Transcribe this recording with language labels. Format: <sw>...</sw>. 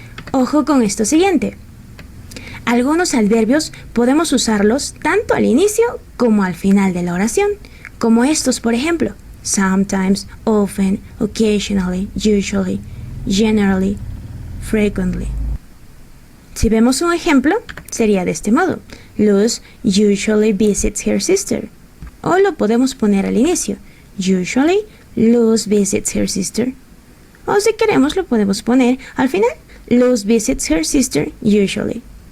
<es>Ojo con esto siguiente. Algunos adverbios podemos usarlos tanto al inicio como al final de la oración, como estos por ejemplo,</es> <en>sometimes, often, occasionally, usually, generally, frequently.</en> <es>Si vemos un ejemplo, sería de este modo.</es> <en>Luz usually visits her sister.</en> <es>O lo podemos poner al inicio.</es> <en>Usually, Luz visits her sister.</en> <es>O si queremos lo podemos poner al final.</es> <en>Luz visits her sister usually.</en>